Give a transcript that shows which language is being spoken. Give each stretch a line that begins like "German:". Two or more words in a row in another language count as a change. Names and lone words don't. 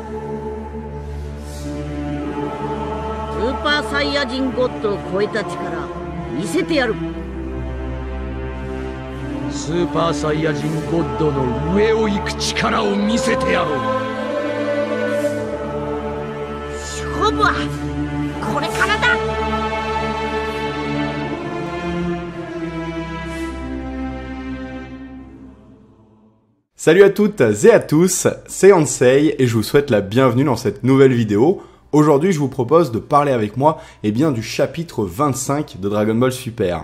Japanese: スーパーサイヤ人ゴッドを超えた力見せてやる。スーパーサイヤ人ゴッドの上を行く力を見せてやろう。勝負はこれからだ。
French: Salut à toutes et à tous, c'est Ansei et je vous souhaite la bienvenue dans cette nouvelle vidéo. Aujourd'hui, je vous propose de parler avec moi du chapitre 25 de Dragon Ball Super.